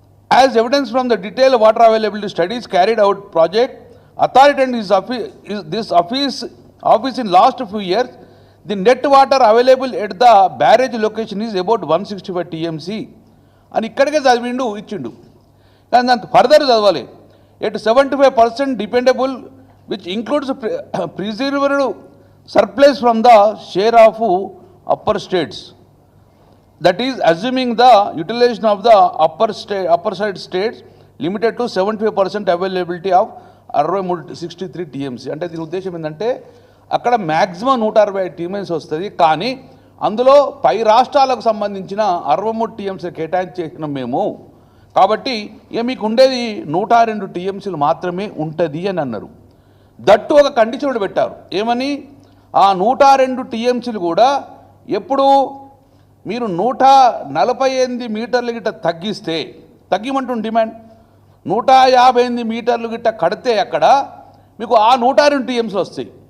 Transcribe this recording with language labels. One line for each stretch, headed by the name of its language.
English: as evidence from the detail water availability studies carried out project authority and this office in last few years the net water available at the barrage location is about 165 TMC
Telugu: అని ఇక్కడికే చదివిండు ఇచ్చిండు. కానీ దాంతో further చదవాలి.
English: At 75% dependable which includes preserved surplus from the share of upper states, that is assuming the utilization of the upper side states limited to 75% availability of 63 TMC.
Telugu: అంటే దీని ఉద్దేశం ఏంటంటే అక్కడ మ్యాక్సిమం 165 TMC వస్తుంది. కానీ అందులో పై రాష్ట్రాలకు సంబంధించిన 63 TMC కేటాయించేసినాం మేము. కాబట్టి ఇక మీకు ఉండేది 102 TMCలు మాత్రమే ఉంటుంది అని అన్నారు. దట్టు ఒక కండిషన్ కూడా పెట్టారు. ఏమని, ఆ 102 టీఎంసీలు కూడా ఎప్పుడు మీరు 148 మీటర్లు గిట్ట తగ్గిమంటుంది డిమాండ్, 158 మీటర్లు గిట్ట కడితే అక్కడ మీకు ఆ 102 టీఎంసీలు వస్తాయి.